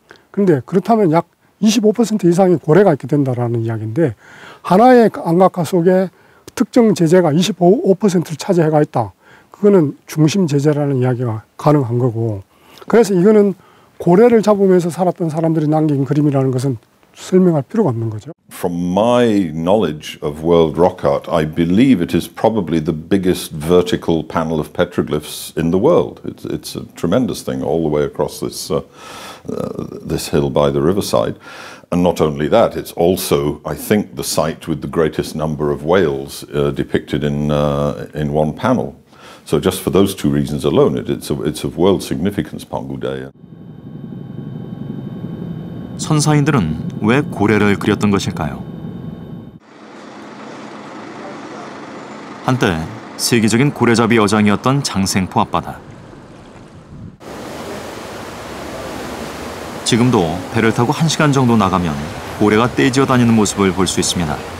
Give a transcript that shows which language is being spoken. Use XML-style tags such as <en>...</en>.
<ko>그런데 그렇다면 약 25% 이상의 고래가 있게 된다는 이야기인데, 하나의 안각화 속에 특정 제재가 25%를 차지해가 있다. 그거는 중심 제재라는 이야기가 가능한 거고, 그래서 이거는 고래를 잡으면서 살았던 사람들이 남긴 그림이라는 것은 설명할 필요가 없는 거죠.</ko> <en>From my knowledge of world rock art, I believe it is probably the biggest vertical panel of petroglyphs in the world. It's a tremendous thing all the way across this hill by the riverside. And not only that, it's also, I think, the site with the greatest number of whales depicted in one panel. So just for those two reasons alone, it's of world significance, Pangudae.</en> <ko>선사인들은 왜 고래를 그렸던 것일까요? 한때 세계적인 고래잡이 여장이었던 장생포 앞바다. 지금도 배를 타고 1시간 정도 나가면 고래가 떼지어 다니는 모습을 볼 수 있습니다.</ko>